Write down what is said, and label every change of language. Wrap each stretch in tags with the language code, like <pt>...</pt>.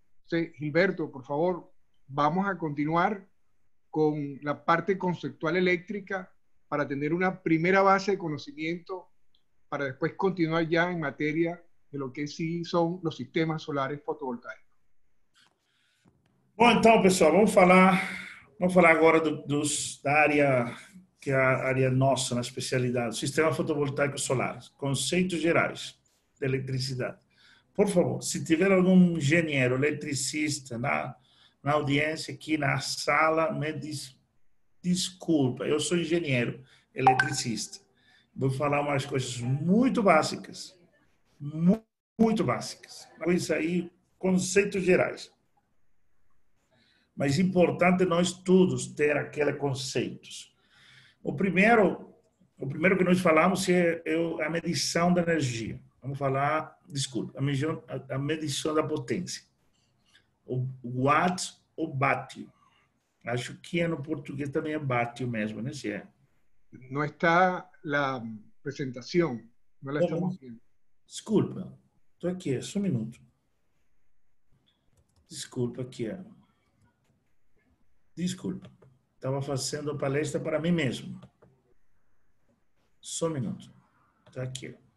<es>Entonces, Gilberto, por favor, vamos a continuar con la parte conceptual eléctrica para tener una primera base de conocimiento para después continuar ya en materia de lo que sí son los sistemas solares fotovoltaicos.</es> <pt>Bom, então, pessoal, vamos falar agora da área que é a área nossa, na especialidade, sistema fotovoltaico solar, conceitos gerais de eletricidade. Por favor, se tiver algum engenheiro eletricista na audiência aqui na sala, me desculpa, eu sou engenheiro eletricista. Vou falar umas coisas muito básicas, muito básicas. Isso aí, conceitos gerais. Mas é importante nós todos ter aqueles conceitos. O primeiro que nós falamos é a medição da energia. Vamos falar, desculpa, a medição da potência. O watt ou bátio. Acho que no português também é bátio mesmo, né? Se é.</pt> <es>No está la presentación, no la estamos viendo.</es> <pt>Desculpa, estou aqui, só um minuto. Desculpa aqui. Desculpa, estava fazendo a palestra para mim mesmo. Só um minuto. Está aqui.</pt>